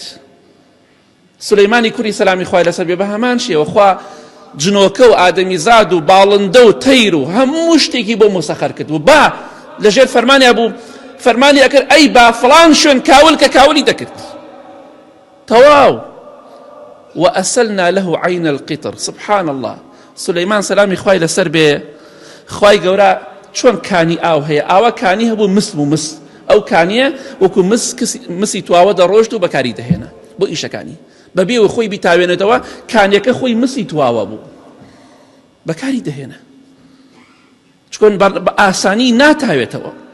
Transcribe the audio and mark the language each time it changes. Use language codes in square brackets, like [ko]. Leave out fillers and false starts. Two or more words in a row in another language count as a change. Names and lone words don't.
[ckb] سولەیمانی کوڕی سەلامی خوای لەسەر بێ بە هەمان شێوە خوا جنۆکە و ئادەمیزاد و باڵندە و تەیر و هەموو شتێکی بۆ مسەخەر کرد و با لەژێر فەرمانیا بوو، فەرمانی ئەکرد ئەی با فڵان شوێن کاول کە کاولی دەکرد. [ar] تەواو. وأسلنا له عين القطر. سبحان الله. [ckb] سليمان سلامي خوای لەسەر بێ، خوای گەورە چۆن کانی ئاو هەیە، ئاوا کانی هەبوو مسم و مس، ئەو کانیە وەکو مسی تواوە دەڕۆشت و بەکاری دەهێنا بۆ ئیشەکانی، بەبێ خۆی بیتاوێنێتەوە کانیەکە خۆی مسی تواوە بوو بەکاری دەهێنا، چۆن بە ئاسانی ناتاوێتەوە.